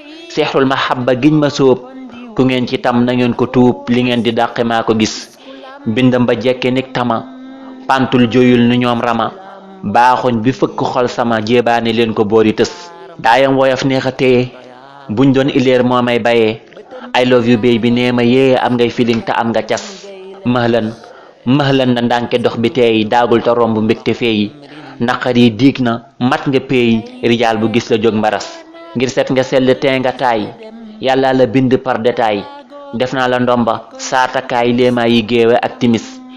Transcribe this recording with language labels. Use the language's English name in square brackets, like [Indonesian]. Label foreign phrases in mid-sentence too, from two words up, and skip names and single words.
[Wolof] Seexul mahabba giñ ma sóob. Ku ngeen ci tam na ngeen ko tuub, li ngeen di dàqe maa ko gis. Mbindam ba jekke nik tama. Pantul joyul nu ñoom rama. Baaxuñ bi fëkk xol sama, jéebaane leen ko boori tës. Daayam woyof neex a téye. Buñ doon ileer moo may bayee. [English] I love you baby [Wolof] nee ma yee, am ngay feeling te am nga cas. Mahlan, mahlan na ndànke dox bi teey, daagul te romb mbégte feey. Naqar yi diig na, mat nga peey, rijaal bu gis la jóg mbaras. Ngir set nga sell tee nga taay, Yàlla la bind par détail. Def naa la ndomba, saa takkaay léemaa yi géewe ak timis.